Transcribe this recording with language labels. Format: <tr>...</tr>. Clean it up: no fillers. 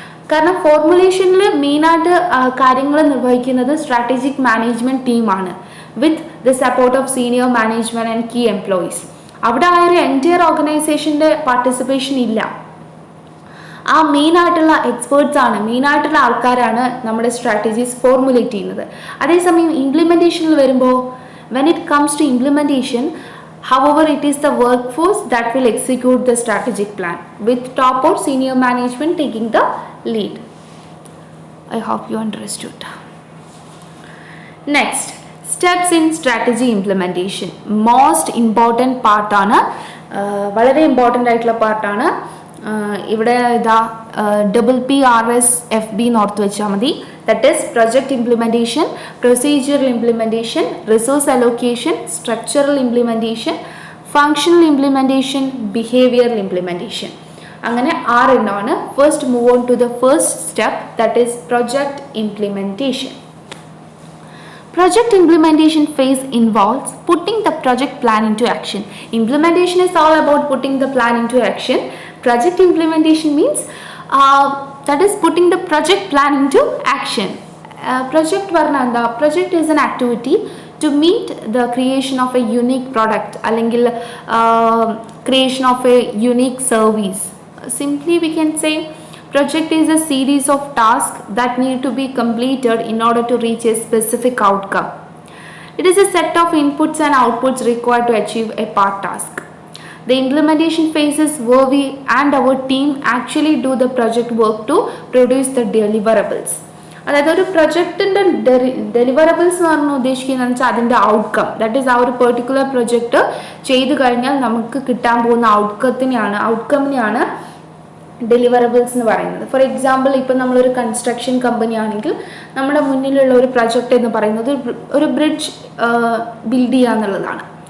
<ml>കാരണം ഫോർമുലേഷനിൽ മെയിനായിട്ട് കാര്യങ്ങൾ നിർവഹിക്കുന്നത് സ്ട്രാറ്റജിക് മാനേജ്മെൻറ്റ് ടീമാണ്</ml> <en>With the support of senior management and key employees.</en> <ml>അവിടെ ആ ഒരു എൻറ്റയർ ഓർഗനൈസേഷൻ്റെ പാർട്ടിസിപ്പേഷൻ ഇല്ല. ആ മെയിനായിട്ടുള്ള എക്സ്പേർട്സാണ്, മെയിനായിട്ടുള്ള ആൾക്കാരാണ് നമ്മുടെ സ്ട്രാറ്റജീസ് ഫോർമുലേറ്റ് ചെയ്യുന്നത്. അതേസമയം ഇംപ്ലിമെൻറ്റേഷനിൽ വരുമ്പോൾ</ml> <en>When it comes to implementation, however it is the workforce that will execute the strategic plan with top or senior management taking the lead. I hope you understood. Next, steps in strategy implementation. Most important part</en> <ml>ആണ്, വളരെ important ആയിട്ടുള്ള പാർട്ടാണ്. ഇവിടെ ഇതാ PPRSFB ഓർത്ത് വെച്ചാൽ മതി.</ml> <en>That is project implementation, procedural implementation, resource allocation, structural implementation, functional implementation, behavioural implementation.</en> <ml>അങ്ങനെ 6 എണ്ണമാണ്.</ml> <en>First move on to the first step, that is project implementation. Project implementation phase involves putting the project plan into action. Implementation is all about putting the plan into action. Project implementation means that is putting the project plan into action. Project varnanda, project is an activity to meet the creation of a unique product allengil creation of a unique service. Simply we can say project is a series of tasks that need to be completed in order to reach a specific outcome. It is a set of inputs and outputs required to achieve a part task. The implementation phase is where we and our team actually do the project work to produce the deliverables.</en> <ml>അതായത് ഒരു പ്രൊജക്റ്റിൻ്റെ deliverables എന്ന് പറഞ്ഞാൽ ഉദ്ദേശിക്കുന്നത് വെച്ചാൽ അതിൻ്റെ outcome,</ml> <en>that is</en> <ml>ആ ഒരു particular project ചെയ്ത് കഴിഞ്ഞാൽ നമുക്ക് കിട്ടാൻ പോകുന്ന ഔട്ട്കമ്മിനെയാണ് ഡെലിവറബിൾസ് എന്ന് പറയുന്നത്.</ml> <en>for example,</en> <ml>ഇപ്പം നമ്മളൊരു കൺസ്ട്രക്ഷൻ കമ്പനി ആണെങ്കിൽ നമ്മുടെ മുന്നിലുള്ള ഒരു പ്രൊജക്റ്റ് എന്ന് പറയുന്നത് ഒരു ബ്രിഡ്ജ് ബിൽഡ് ചെയ്യുക എന്നുള്ളതാണ്.</ml>